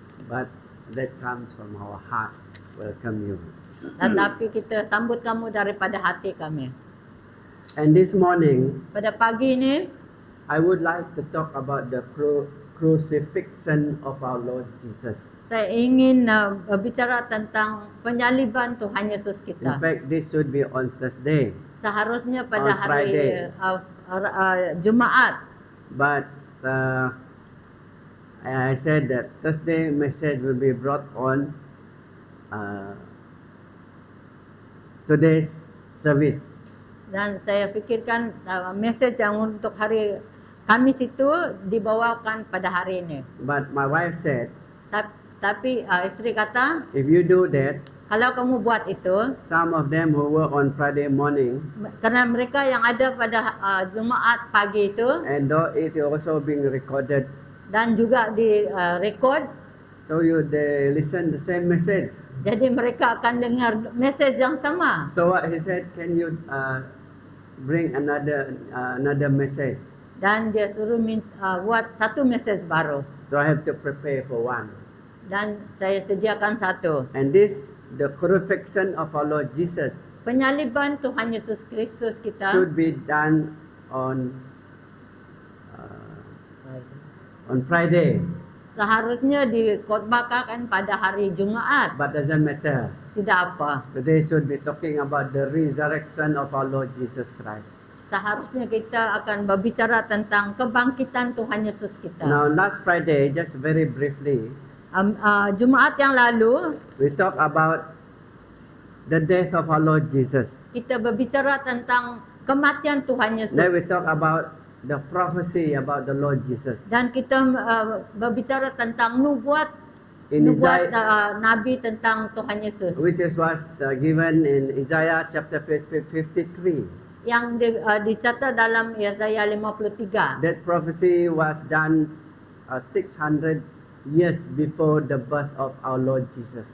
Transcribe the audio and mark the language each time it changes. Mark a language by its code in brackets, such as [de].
[en] But that comes from our heart. Welcome you. [ms] Tetapi kita sambut kamu daripada hati kami. [en] And this morning, [ms] Pada pagi ini, [en] I would like to talk about the crucifixion of our Lord Jesus. [ms] saya ingin berbicara tentang penyaliban Tuhan Yesus [en] In [ms] kita. [en] fact, this should be on Thursday. [ms] Seharusnya pada [en] On [ms] hari [en] Friday. [ms] Jumaat. [en] But I said that Thursday message will be brought on today's service. [ms] Dan saya fikirkan mesej yang untuk hari Kamis itu dibawakan pada hari ini. [en] But my wife said, [ms] Tapi isteri kata, [en] if you do that, [ms] kalau kamu buat itu, [en] some of them who work on Friday morning, [ms] kerana mereka yang ada pada Jumaat pagi itu [en] and though it is also being recorded, [ms] dan juga direkod, [en] so they listen the same message. [ms] jadi mereka akan dengar mesej yang sama. [en] So what he said, can you bring another message? [ms] Dan dia suruh buat satu mesej baru. [en] So I have to prepare for one. [ms] Dan saya sediakan satu. [en] And this, the crucifixion of our Lord Jesus, [ms] Penyaliban Tuhan Yesus Kristus kita [en] should be done on Friday, [ms] seharusnya dikhotbahkan pada hari Jumaat. [en] but doesn't matter. [ms] Tidak apa. [en] Today should be talking about the resurrection of our Lord Jesus Christ. [ms] Seharusnya kita akan berbicara tentang kebangkitan Tuhan Yesus kita. [en] Now, last Friday, just very briefly, [ms] Jumaat yang lalu, [en] we talked about the death of our Lord Jesus. [ms] kita berbicara tentang kematian Tuhan [en] Then we [ms] Yesus. [en] talk about the prophecy about the Lord Jesus. [ms] Dan kita berbicara tentang nubuat [en] In Isaiah, [ms] Nabi tentang Tuhan Yesus. [en] which was given in Isaiah chapter 53. [ms] Yang dicatat dalam Yesaya 53. [en] That prophecy was done 600 years before the birth of our Lord Jesus.